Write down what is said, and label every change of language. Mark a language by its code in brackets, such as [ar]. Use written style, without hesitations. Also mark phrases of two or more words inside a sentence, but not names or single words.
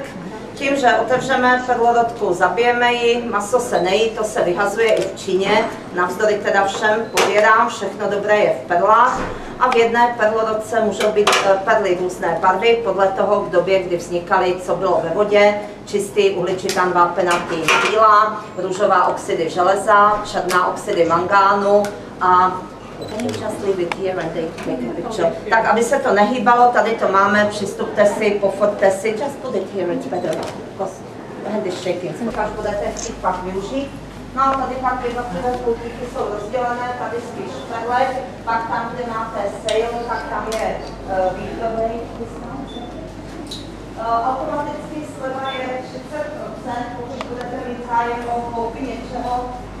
[cs] Tím, že otevřeme perlorodku, zabijeme ji, maso se nejí, to se vyhazuje i v Číně, navzdory teda všem pobírám, všechno dobré je v perlách a v jedné perlorodce můžou být perly různé barvy, podle toho v době, kdy vznikaly, co bylo ve vodě, čistý uhličitan vápenatý bílá, růžová oxidy železa, černá oxidy mangánu a tak, aby se to nehýbalo, tady to máme, přistupte si, pofoťte si, [en] just put it here, it's better, because the hand is shaking. [cs] Až budete chtít pak využít. No a tady pak jednotlivé pultíky jsou rozdělené, tady spíš perle, pak tam, kde máte sale, tak tam je východný. Automaticky sleva je 30%, pokud budete mít zájem o koupi něčeho,